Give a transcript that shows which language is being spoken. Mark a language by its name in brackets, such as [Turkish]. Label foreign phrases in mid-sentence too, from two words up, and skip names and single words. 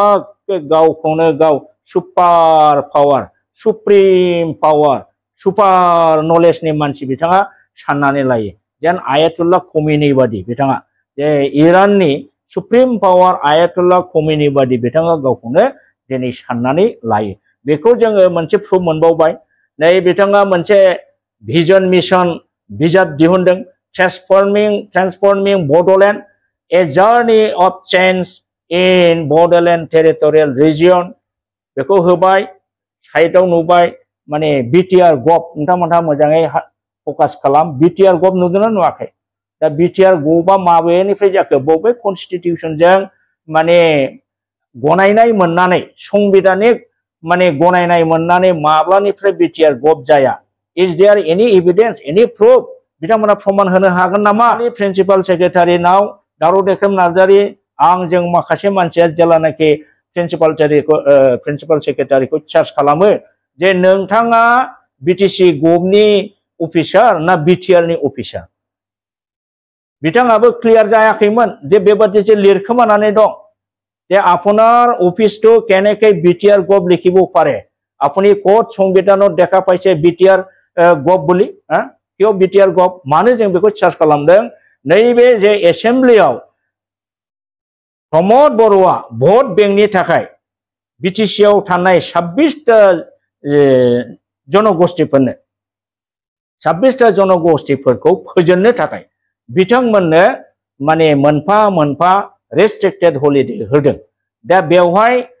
[Bodo] गावखौनो गाव [English] super power supreme power [Bodo] सुपार नलेजनि मानसि बिथाङा साननानै लायो जेन आयातुल्लाह खमीनी बादि बिथाङा जे इराननि [English] supreme power [Bodo] आयातुल्लाह खमीनी बादि बिथाङा गावखौनो दिनै साननानै लायो बेखौ जोङो मोनसे प्रुफ मोनबावबाय नै बिथाङा मोनसे [English] vision mission [Bodo] बिजाब दिहुनदों [English] Transforming Bodoland a journey of change in Bodoland Territorial Region [Bodo] बेखौ होबाय साइडआव नुबाय माने बिटिआर गभ नोंथांमोनहा मोजाङै फोकस खालाम बिटिआर गभ नुदोंना नुवाखै दा बिटिआर गभआ माबेनिफ्राय जाखो बबे कन्स्टिट्यूशनजों माने गनायनाय मोननानै संविधानिक माने गनायनाय मोननानै माब्लानिफ्राय बिटिआर गभ जाया [English] is there any evidence any proof [Bodo] बिथांमोना प्रमाण होनो हागोन नामा [English] principal secretary [Bodo] दारु देख्रेम नार्जारी आंजों माखासे मानसिया जेलानाखि [English] principal secretary [Bodo] चार्ज खालामो जे नोंथाङा बीटीसी गभनि अफिसार ना बिटिआर नि अफिसार बिथाङाबो क्लियार जायाखैमोन जे बेबादि जे लिरखोमानानै दं [Assamese] যে আপনার অফিসটো কেনেকৈ বিটিআর গভ [Bodo] লিখিব পাৰে আপুনি কোড সংবিধানত দেখা পাইছে বিটিআর গভ বুলি কিয় বিটিআর গভ मानो जों बेखौ चार्ज खालामदों नैबे जे एसेम्बलियाव प्रमोद बर'आ [English] vote bank [Bodo] थाखाय बिटिसिआव थानाय 26टा जनगोष्ठीफोरनो 26टा जनगोष्ठीफोरखौ फोजोननो थाखाय बिथांमोननो माने मोनफा मोनफा [English] restricted holiday [Bodo] होदों दा बेवहाय